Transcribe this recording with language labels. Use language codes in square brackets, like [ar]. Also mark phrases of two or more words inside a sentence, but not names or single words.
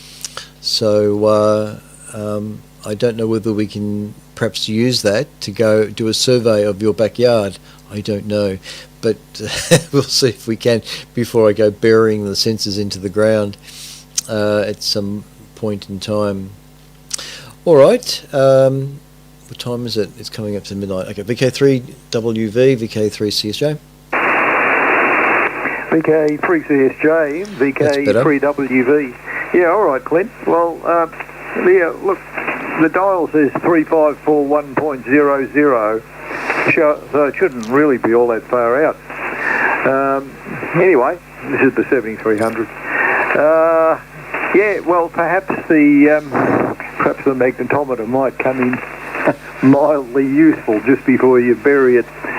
[en] So I don't know whether we can perhaps use that to go do a survey of your backyard. I don't know, but we'll see if we can before I go burying the sensors into the ground at some point in time. All right. What time is it? It's coming up to midnight. Okay, VK3WV, VK3CSJ. VK3CSJ, VK3WV. Yeah, all right, Clint. Well, look, the dial says 3541.00, so it shouldn't really be all that far out. Anyway, this is the 7300. Yeah, well, perhaps the magnetometer might come in mildly useful just before you bury it.